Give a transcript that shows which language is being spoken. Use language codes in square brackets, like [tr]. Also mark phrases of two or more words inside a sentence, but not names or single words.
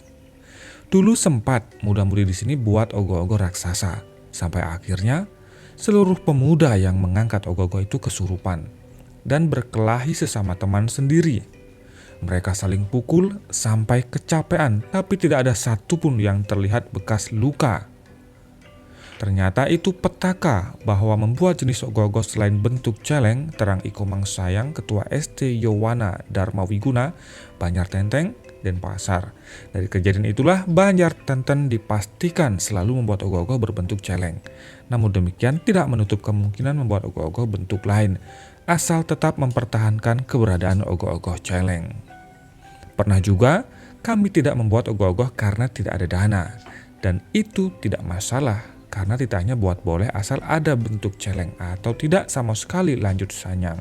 [id] Dulu sempat muda-mudi di sini buat ogoh-ogoh raksasa, sampai akhirnya seluruh pemuda yang mengangkat ogoh-ogoh itu kesurupan dan berkelahi sesama teman sendiri. Mereka saling pukul sampai kecapean, tapi tidak ada satupun yang terlihat bekas luka. Ternyata itu petaka bahwa membuat jenis ogoh-ogoh selain bentuk celeng, terang iko mangsayang Ketua ST Yowana Dharma Wiguna, Banjar Tenteng, dan Pasar. Dari kejadian itulah Banjar Tenten dipastikan selalu membuat ogoh-ogoh berbentuk celeng. Namun demikian tidak menutup kemungkinan membuat ogoh-ogoh bentuk lain, asal tetap mempertahankan keberadaan ogoh-ogoh celeng. Pernah juga kami tidak membuat ogoh-ogoh karena tidak ada dana, dan itu tidak masalah karena titahnya buat boleh asal ada bentuk celeng atau tidak sama sekali, lanjut Sanyang.